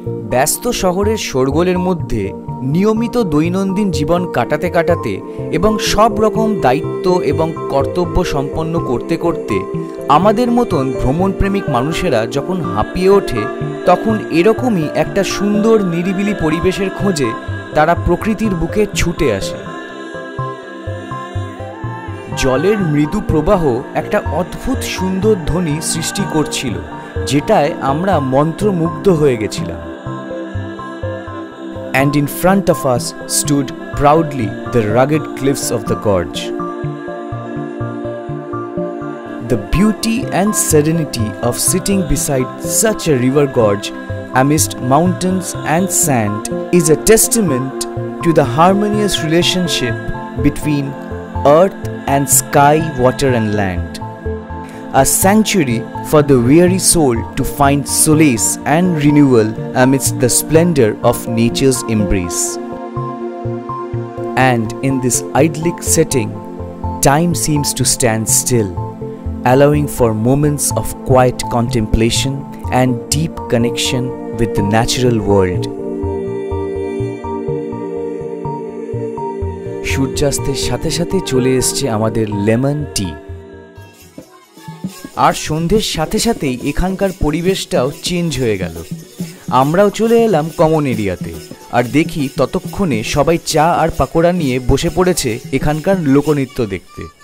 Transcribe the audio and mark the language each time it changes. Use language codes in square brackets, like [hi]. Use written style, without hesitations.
[bn] ব্যস্ত শহরের শোরগোলের মধ্যে নিয়মিত দৈনন্দিন জীবন কাটাতে কাটাতে এবং সব রকম দায়িত্ব এবং কর্তব্য সম্পন্ন করতে করতে আমাদের মতন ভ্রমণপ্রেমিক মানুষেরা যখন হাঁপিয়ে ওঠে, তখন এরকমই একটা সুন্দর নিরিবিলি পরিবেশের খোঁজে তারা প্রকৃতির বুকে ছুটে আসে। জলের মৃদু প্রবাহ একটা অদ্ভুত সুন্দর ধ্বনি সৃষ্টি করছিল, যেটায় আমরা মন্ত্রমুগ্ধ হয়ে গেছিলাম। [en] And in front of us stood proudly the rugged cliffs of the gorge. The beauty and serenity of sitting beside such a river gorge amidst mountains and sand is a testament to the harmonious relationship between earth and sky, water and land. A sanctuary for the weary soul to find solace and renewal amidst the splendor of nature's embrace. And in this idyllic setting, time seems to stand still, allowing for moments of quiet contemplation and deep connection with the natural world. [bn] সূর্যাস্তের সাথে সাথে চলে এসেছে আমাদের lemon tea. আর সন্ধ্যের সাথে সাথেই এখানকার পরিবেশটাও চেঞ্জ হয়ে গেল। আমরাও চলে এলাম কমন এরিয়াতে, আর দেখি ততক্ষণে সবাই চা আর পাকোড়া নিয়ে বসে পড়েছে এখানকার লোকনৃত্য দেখতে।